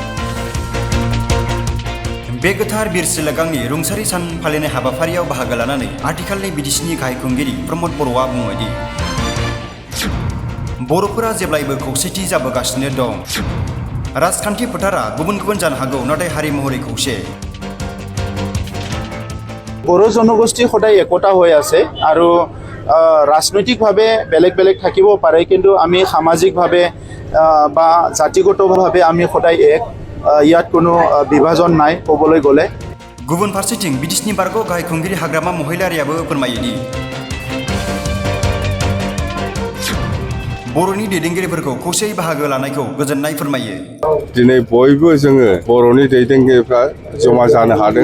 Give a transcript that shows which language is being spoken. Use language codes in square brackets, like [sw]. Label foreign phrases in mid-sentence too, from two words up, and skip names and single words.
[brx] बे गोथार बिरसोला गांनि रुंसारि सान फालिनाय हाबाफारियाव बाहागो लानानै आथिखालनि बिटिसिनि गाहाय खुंगिरि प्रमद बर'आ बुङोदि बर'फोरा जेब्लायबो खौसेथि जाबोगासिनो दं। राजखान्थि फोथारा गुबुन गुबुन जानो हागौ, नाथाय हारि महरै खौसे। [as] বড়ো জনগোষ্ঠী সদায় একতা হৈ আছে আৰু ৰাজনৈতিকভাৱে বেলেগ বেলেগ থাকিব পাৰে, কিন্তু আমি সামাজিকভাৱে বা জাতিগতভাৱে আমি সদায় এক। ইয়াত কোনো বিভাজন নাই ক'বলৈ গ'লে। [brx] गुबुन फारसेथिं बिटिसिनि बारग' गाहाय खुंगिरि हाग्रामा महिलारियाबो फोरमायोदि बर'नि दैदेनगिरिफोरखौ खौसेयै बाहागो लानायखौ गोजोननाय फोरमायो। दिनै बयबो जोङो बर'नि दैदेनगिरिफ्रा जमा जानो हादों।